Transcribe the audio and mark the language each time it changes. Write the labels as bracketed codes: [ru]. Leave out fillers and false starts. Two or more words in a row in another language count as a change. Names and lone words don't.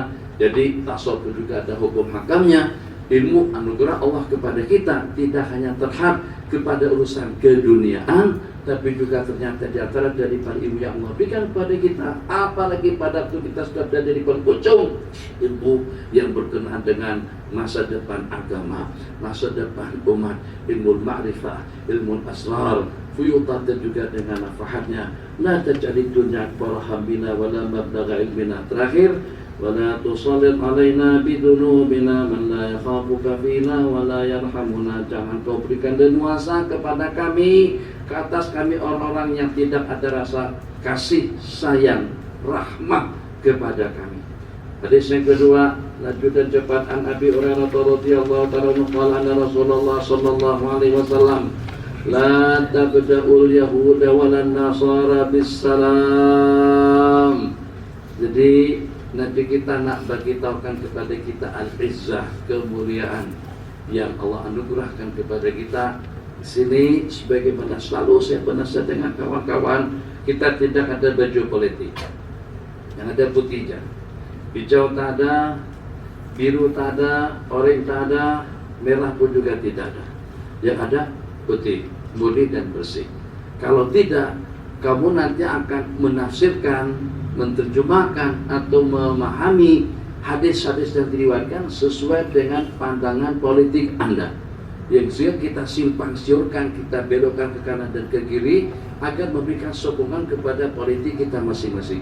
[ms] Jadi tasawuf juga ada hukum hakamnya. Ilmu anugerah Allah kepada kita tidak hanya terhad kepada urusan keduniaan, tapi juga ternyata di antara daripada ilmu yang Allah berikan kepada kita, apalagi pada waktu kita sudah berada di penghujung ilmu yang berkenaan dengan masa depan agama, masa depan umat, ilmu ma'rifah, ilmu asrar, fuyutat dan juga dengan nafahatnya. [ar] لا تجعل الدنيا أكبر همنا ولا مبلغ علمنا. Terakhir, ولا تسلط علينا بذنوبنا من لا يخافك فينا ولا يرحمنا. [ms] Jangan kau berikan leluasa kepada kami, ke atas kami orang-orang yang tidak ada rasa kasih sayang, rahmat kepada kami. Hadis yang kedua, lanjutan cepat [ar] عن أبي هريرة رضي الله تعالى عنه قال أن رسول الله صلى الله عليه وسلم لا تبدءوا اليهود ولا النصارى بالسلام. [ms] Jadi nanti kita nak bagi tahukan kepada kita al-izzah, kemuliaan yang Allah anugerahkan kepada kita. Di sini sebagaimana selalu saya penasihat dengan kawan-kawan, kita tidak ada baju politik. Yang ada putih aja. Hijau tak ada, biru tak ada, oranye tak ada, merah pun juga tidak ada. Yang ada putih, murni dan bersih. Kalau tidak, kamu nanti akan menafsirkan, menerjemahkan atau memahami hadis-hadis yang diriwayatkan sesuai dengan pandangan politik Anda. Yang sehingga kita simpang siurkan, kita belokkan ke kanan dan ke kiri agar memberikan sokongan kepada politik kita masing-masing.